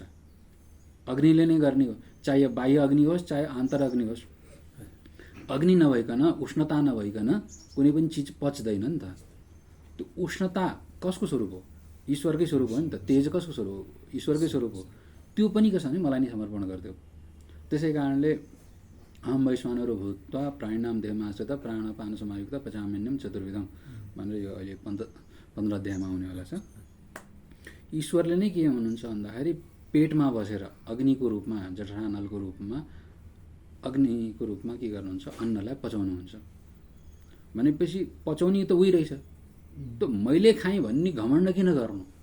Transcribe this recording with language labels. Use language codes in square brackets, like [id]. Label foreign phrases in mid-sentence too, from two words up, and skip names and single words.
[ne] अग्निले नै गर्ने हो, चाहे बाह्य अग्नि होस् चाहे आन्तर अग्नि होस्। अग्नि नभइकन, उष्णता नभइकन कुनै पनि चिज पच्दैन नि त। त्यो उष्णता कसको स्वरूप हो? ईश्वरकै स्वरूप हो नि त। तेज कसको स्वरूप हो? ईश्वरकै स्वरूप हो। त्यो पनि के छ भने मलाई नै समर्पण गरिदेऊ। त्यसै कारणले [sa] अहम वैश्वानरो भूत्वा प्राणिनाम देहमाश्रित प्राणपान समायुक्त पचाम्यन्यम चतुर्विधम [ne] भनेर यो अहिले 15 अध्यायमा आउनेवाला छ। ईश्वरले नै के हुनुहुन्छ भन्दाखेरि पेटमा बसेर अग्निको रूपमा, जठरानलको रूपमा, अग्निको रूपमा के गर्नुहुन्छ? अन्नलाई पचाउनुहुन्छ। भनेपछि पचाउने त उही रहेछ। त मैले खाएँ भन्ने घमण्ड किन गर्नु?